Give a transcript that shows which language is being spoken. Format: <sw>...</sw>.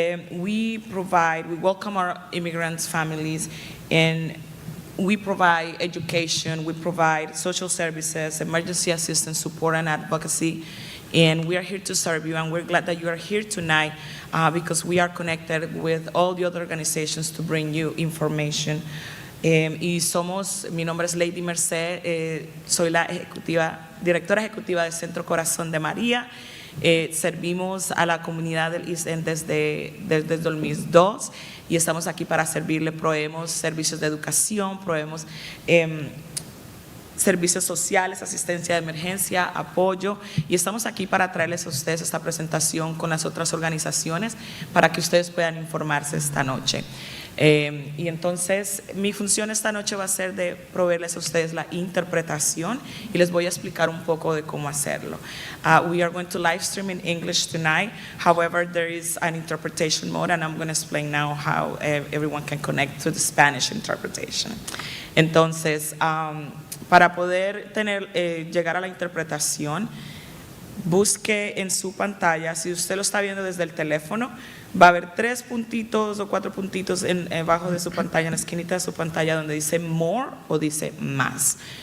<en>We welcome our immigrants' families, and we provide education, we provide social services, emergency assistance, support, and advocacy. And we are here to serve you, and we're glad that you are here tonight because we are connected with all the other organizations to bring you information.</en> <es>Mi nombre es Lady Merced, soy la directora ejecutiva del Centro Corazón de María. Servimos a la comunidad del East End desde 2002 y estamos aquí para servirle. Proveemos servicios de educación, proveemos servicios sociales, asistencia de emergencia, apoyo, y estamos aquí para traerles a ustedes esta presentación con las otras organizaciones para que ustedes puedan informarse esta noche. Y entonces mi función esta noche va a ser de proveerles a ustedes la interpretación y les voy a explicar un poco de cómo hacerlo.</es> <en>We are going to live stream in English tonight. However, there is an interpretation mode, and I'm going to explain now how everyone can connect to the Spanish interpretation.</en> <es>Entonces, para poder llegar a la interpretación, busque en su pantalla, si usted lo está viendo desde el teléfono, va a haber 3 puntitos o 4 puntitos abajo de su pantalla, en la esquinita de su pantalla, donde dice More o dice Más.</es>